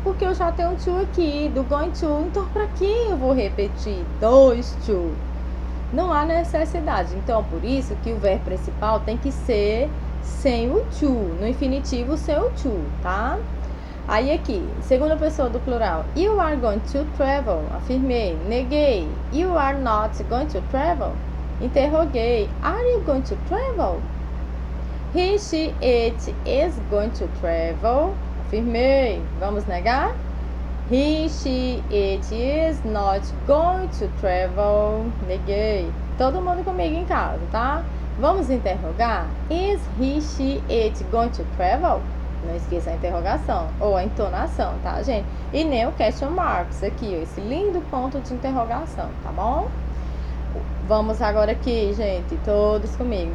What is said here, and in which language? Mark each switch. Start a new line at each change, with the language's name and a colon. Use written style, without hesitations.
Portuguese: Porque eu já tenho um to aqui, do going to. Então, para que eu vou repetir 2 to? Não há necessidade. Então, por isso que o verbo principal tem que ser sem o to, no infinitivo sem o to, tá? Aí aqui, segunda pessoa do plural.
English: You are going to travel.
Portuguese: Afirmei. Neguei.
English: You are not going to travel.
Portuguese: Interroguei.
English: Are you going to travel? He, she, it is going to travel.
Portuguese: Afirmei. Vamos negar?
English: He, she, it is not going to travel.
Portuguese: Neguei. Todo mundo comigo em casa, tá? Vamos interrogar.
English: Is he, she, it going to travel?
Portuguese: Não esqueça a interrogação ou a entonação, tá, gente? E nem o question marks aqui, ó, esse lindo ponto de interrogação, tá bom? Vamos agora aqui, gente, todos comigo.